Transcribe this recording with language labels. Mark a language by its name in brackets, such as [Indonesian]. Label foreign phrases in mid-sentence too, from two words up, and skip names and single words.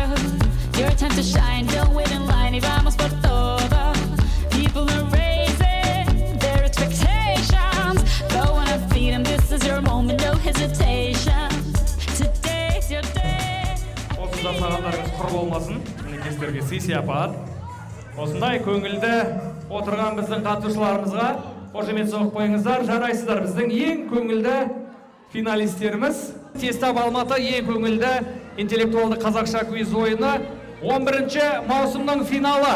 [English] Your time to shine, don't wait in line, [Spanish] y vamos por todo. [English] People are raising their expectations. Go on and feed them, this is your moment, no hesitation. Today's your day. [Kazakh] Осы жасағандарыңыз құр болмасын, мінекестерге сый сияпат. Осындай көңілді отырған біздің қатысушыларымызға қошемет соғып қойыңыздар, жарайсыздар. Біздің ең көңілді финалистеріміз Тестап Алматы ең көңілді интеллектуалды қазақша квиз ойыны 11-ші маусымның финалы.